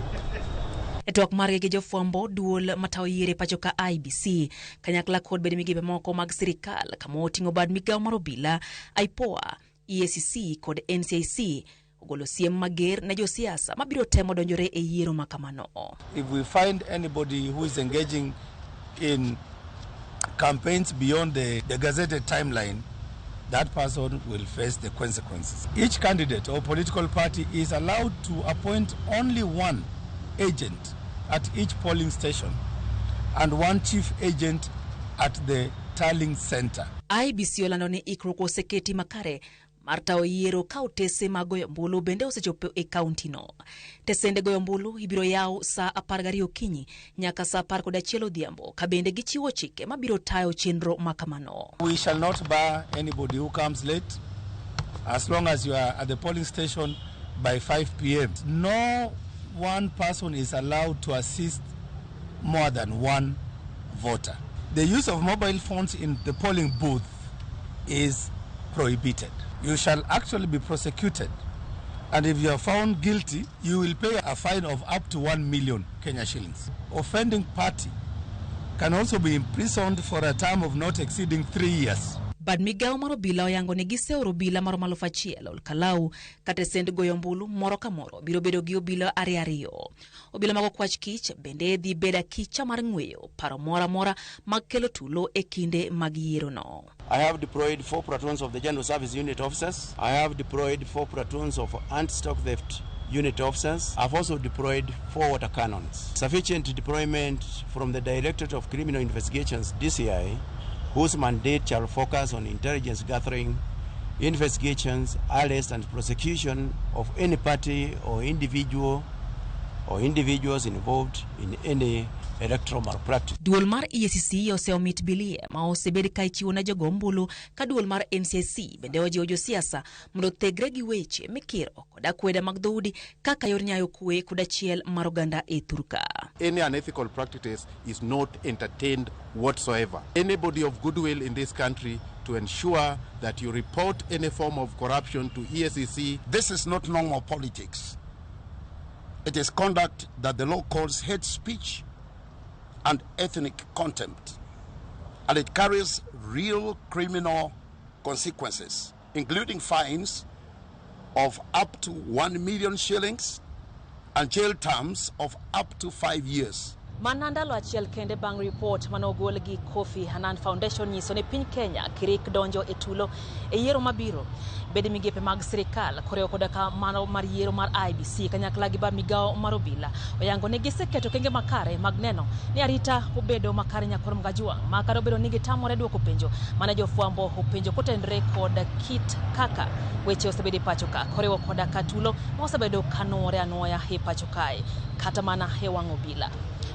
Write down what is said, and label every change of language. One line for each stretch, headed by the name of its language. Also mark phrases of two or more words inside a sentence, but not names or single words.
Luo (Kenya and Tanzania): E twak margi gi jofwambo, duol matayo yiero pacho ka IBC kanyakla kod bede migepe moko mag sirikal kama oting'o bad migawo mar obila, IPOA, EACC kod NCIC ogolo siem mager ne josiasa mabiro temo donjore e yiero makamano.
English: If we find anybody who is engaging in campaigns beyond the gazetted timeline, that person will face the consequences. Each candidate or political party is allowed to appoint only one agent at each polling station and one chief agent at the tallying center.
Luo (Kenya and Tanzania): IBC olando ni ikruok oseketi makare marta yiero ka otese mag goyo ombulu bende osechopo e kaunti no. Tesende goyo ombulu ibiro yaw sa 12 okinyi nyaka sa 11 odhiambo ka bende gichiwo chike mabiro tayo chenro makamano.
English: We shall not bar anybody who comes late as long as you are at the polling station by 5 p.m. No one person is allowed to assist more than one voter. The use of mobile phones in the polling booth is prohibited. You shall actually be prosecuted, and if you are found guilty, you will pay a fine of up to 1 million Kenya shillings. Offending party can also be imprisoned for a term of not exceeding 3 years.
Luo (Kenya and Tanzania): Bad migawo mar obila oyango ni giseoro obila maromo 1,000 Ol Kalou kata send goyo ombulu moro ka moro biro bedo gi obila ariyo. Obila mag okwach kich bende dhi beda kicha mar ng'weyo paro mora mora mag kelo tulo e kinde mag yiero no.
English: I have deployed 4 platoons of the General Service Unit officers. I have deployed 4 platoons of anti-stock theft unit officers. I've also deployed 4 water cannons. Sufficient deployment from the Directorate of Criminal Investigations, DCI, whose mandate shall focus on intelligence gathering, investigations, arrest and prosecution of any party or individual or individuals involved in any electoral malpractice.
Luo (Kenya and Tanzania): Duol mar EACC oseomit bilie ma osebedi ka ichiwo na jogo ombulu ka duol mar NCIC bende ojiwo josiasa mondo thegre gi weche mikiro koda kweda mag dhoudi kaka yor nyayo kwe koda chiel mar oganda e thurka.
English: Any unethical practices is not entertained whatsoever. Anybody of goodwill in this country to ensure that you report any form of corruption to EACC. This is not normal politics. It is conduct that the law calls hate speech and ethnic contempt, and it carries real criminal consequences, including fines of up to 1 million shillings and jail terms of up to 5 years.
Luo (Kenya and Tanzania): Manandalo achiel kende bang report manogol gi Kofi Annan Foundation nyiso ne piny Kenya kirik donjo e tulo e yiero mabiro. Bede migepe mag sirikal koreo koda ka mano mar yiero mar IBC kanyakla gi bad migawo mar obila oyango ne giseketo kenge makare mag neno ni arita obedo makare nyakor mgajuang makare obedo ni gitamore duoko penjo mana jofwambo openjo kotendre koda kit kaka weche osebedi pacho ka koreo koda ka tulo mosebedo kanore anoya he pacho kae kata mana he wang obila.